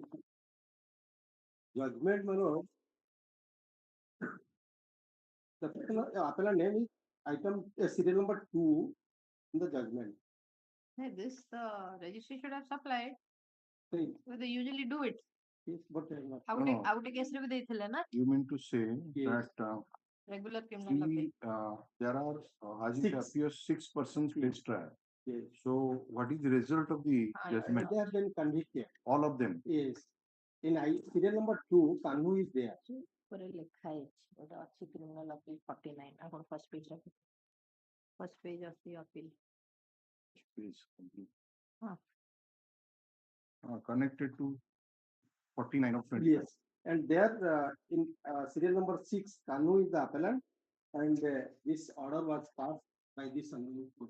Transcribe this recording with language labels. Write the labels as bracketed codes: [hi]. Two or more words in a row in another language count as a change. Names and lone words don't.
[en] Judgment, Manoj. The appellant name is item serial number 2 in the judgment. Hey, this registry should have supplied. Right. But they usually do it. Yes, but not. Out case [or] ରେ ବି ଦେଇଥିଲେ ନା [en] You mean to say Yes. that regular criminal appeal। there are, as it Six. appears, 6 persons face trial. Yes. So what is the result of the judgment? They have been convicted. All of them. Yes. In serial number 2, Kanhu is there. [or] ଉପରେ ଲେଖା ହେଇଛି ଗୋଟେ ଅଛି [en] criminal appeal [or] 49 ଆପଣ [en] first page [or] ଅଛି appeal। [en] Is complete. Huh. Connected to 49 of 20. Yes. And there in serial number 6, Kanhu is the appellant, and this order was passed by this Honorable Court.